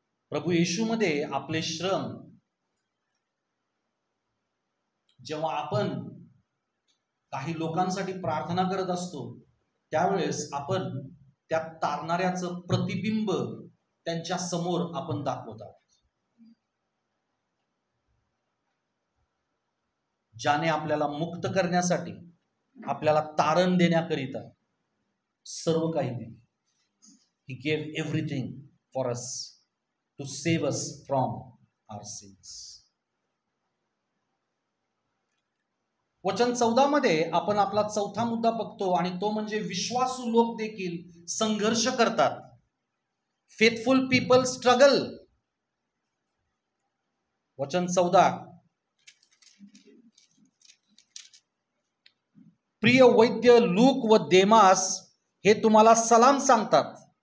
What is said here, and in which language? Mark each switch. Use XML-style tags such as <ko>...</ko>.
<mr>प्रभू येशूमध्ये आपले श्रम, जेव्हा आपण काही लोकांसाठी प्रार्थना करत असतो त्यावेळेस आपण त्या तारणाऱ्याचं प्रतिबिंब त्यांच्या समोर आपण दाखवत आहोत, ज्याने आपल्याला मुक्त करण्यासाठी, आपल्याला तारण देण्याकरिता सर्व काही दिले.</mr> <en>He gave everything for us to save us from our sins.</en> <mr>वचन 14 मध्ये आपण आपला चौथा मुद्दा बघतो आणि तो म्हणजे विश्वासू लोक देखील संघर्ष करतात.</mr> <en>Faithful people struggle.</en> <mr>वचन 14, प्रिय वैद्य लूक व देमास हे तुम्हाला सलाम सांगतात.</mr>